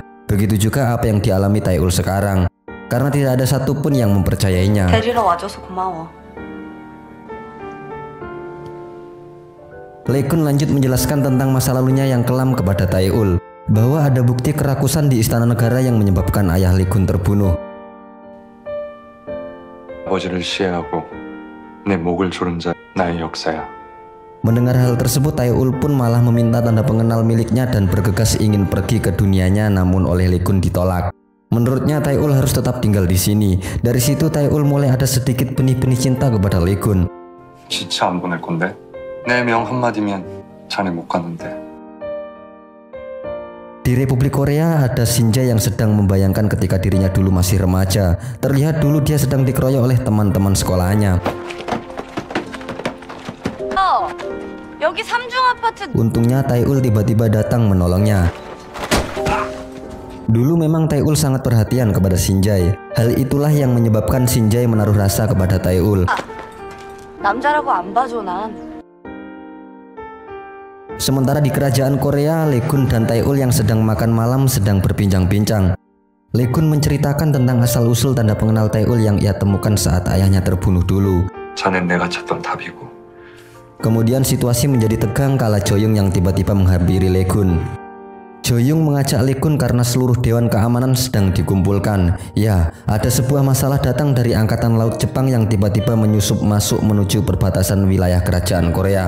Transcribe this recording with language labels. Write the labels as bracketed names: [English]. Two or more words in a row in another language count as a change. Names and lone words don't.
[Indonesian] Begitu juga apa yang dialami Tae-ul sekarang, karena tidak ada satupun yang mempercayainya. [Korean] 데리러 와줘서 고마워. [Indonesian] Lee Gun lanjut menjelaskan tentang masa lalunya yang kelam kepada Tae-ul, bahwa ada bukti kerakusan di istana negara yang menyebabkan ayah Lee Gun terbunuh. [Korean] 아버지를 시해하고 내 목을 조른 자 나의 역사야. [Indonesian] Mendengar hal tersebut, Tae-ul pun malah meminta tanda pengenal miliknya dan bergegas ingin pergi ke dunianya, namun oleh Lee Gun ditolak. Menurutnya Tae-ul harus tetap tinggal di sini. Dari situ Tae-ul mulai ada sedikit benih-benih cinta kepada Lee Gun. [Korean] 지차 안 보낼 건데? 내 명 한마디면 자네 못 가는데. [Indonesian] Di Republik Korea ada Shinjae yang sedang membayangkan ketika dirinya dulu masih remaja. Terlihat dulu dia sedang dikeroyok oleh teman-teman sekolahnya. [Korean] 여기 3중 아파트. [Indonesian] Untungnya Tae-ul tiba-tiba datang menolongnya. Dulu memang Tae-ul sangat perhatian kepada Shinjae. Hal itulah yang menyebabkan Shinjae menaruh rasa kepada Tae-ul. [Korean] 남자라고 안 봐줘 난. [Indonesian] Sementara di kerajaan Korea, Lee Gun dan Tae-ul yang sedang makan malam sedang berbincang-bincang. Lee Gun menceritakan tentang asal-usul tanda pengenal Tae-ul yang ia temukan saat ayahnya terbunuh dulu. [Korean] 자넨 내가 찾던 답이고. [Indonesian] Kemudian situasi menjadi tegang kala Joyoung yang tiba-tiba menghampiri Lee Gun. Joyoung mengajak Lee Gun karena seluruh dewan keamanan sedang dikumpulkan. Ya, ada sebuah masalah datang dari Angkatan Laut Jepang yang tiba-tiba menyusup masuk menuju perbatasan wilayah kerajaan Korea.